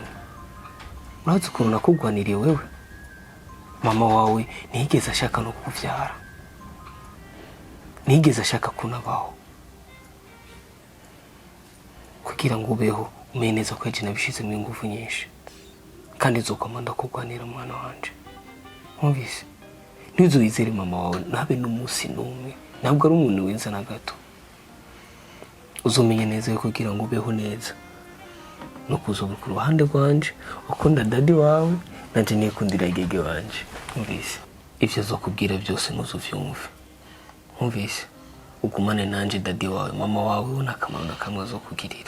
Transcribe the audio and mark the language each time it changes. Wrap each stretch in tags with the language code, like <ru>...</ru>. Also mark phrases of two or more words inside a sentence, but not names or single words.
<rn>Urazi ukuntu nakugwaniriye wewe. Mama wawe ntiyigeze ashaka no kukuvyara, ntiyigeze ashaka kunabaho, kugira ngo ubeho umenye neza ko yaje nabishizemo ingufu nyinshi, kandi nzokoma ndakugwanira mwana wanje. Mwumvise? Ntuzuyizere mama wawe nabe n'umunsi n'umwe, ntabwo ari umuntu wenza na gato. Uzomenya neza yo kugira ngo ubeho neza no kuzoba ku ruhande rwanje, ukunda dadi wawe nanje nikundira igege wanje. Mwumvise? Ivyo zokubwira byose ntuzuvyumve. Mwumvise? Ugumane nanje dadi wawe, mama wawe una akamaro kamwe azokugirira.</rn>